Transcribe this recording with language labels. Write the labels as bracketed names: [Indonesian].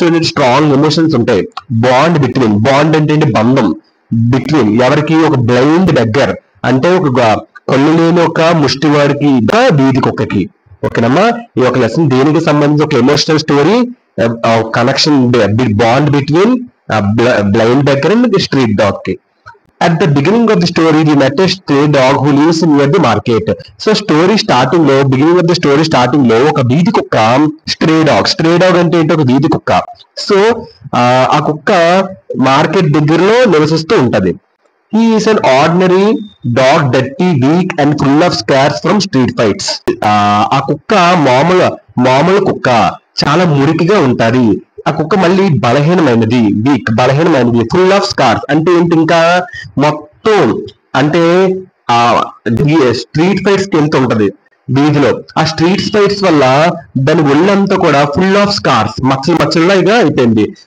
[Telugu] Strong emotions ఉంటాయి. Bond అంటే బంధం బిట్వీన్ ఎవరికి, ఒక బ్లైండ్ బెగ్గర్ అంటే ఒక కళ్ళు లేని ఒక ముష్టివాడికి వీధి కుక్కకి. ఓకేనమ్మా, ఈ ఒక లెసన్ దేనికి సంబంధించి ఒక emotional story, connection, bond between [English] blind beggar and the street dog [Telugu] కి. [English] At the beginning of the story, we met a stray dog who lives near the market. So beginning of the story starting [Telugu] లో ఒక వీధి కుక్క stray dog అంటే ఏంటి, ఒక వీధి కుక్క. సో ఆ కుక్క మార్కెట్ దగ్గరలో నివసిస్తూ ఉంటది. [English] He is an ordinary dog, dirty, weak and full of scars from street fights. [Telugu] ఆ కుక్క మామూలు కుక్క, చాలా మురికిగా ఉంటది. ఆ కుక్క మళ్ళీ బలహీనమైనది, ఫుల్ ఆఫ్ స్కార్స్ అంటే ఏంటి, ఇంకా మొత్తం అంటే ఆ స్ట్రీట్ ఫైట్స్ కి వెళ్తూ ఉంటది వీధిలో. ఆ స్ట్రీట్ ఫైట్స్ వల్ల దాని ఒళ్ళంతా కూడా ఫుల్ ఆఫ్ స్కార్స్, మచ్చల్లాగా అయిపోయింది.